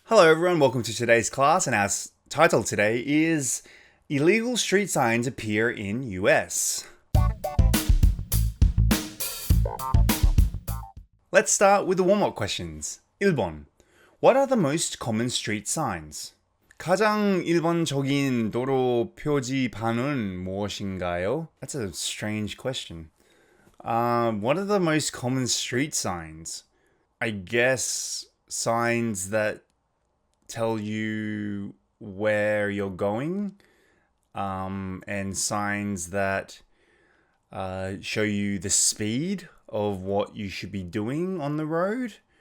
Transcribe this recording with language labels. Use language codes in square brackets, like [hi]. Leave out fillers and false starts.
[en] Hello everyone, welcome to today's class, and our title today is Illegal Street Signs Appear in US. Let's start with the warm-up questions. [ko] 1번. [en] What are the most common street signs? [ko] 가장 일반적인 도로 표지판은 무엇인가요? [en] That's a strange question. What are the most common street signs? I guess signs that tell you where you're going, and signs that show you the speed of what you should be doing on the road.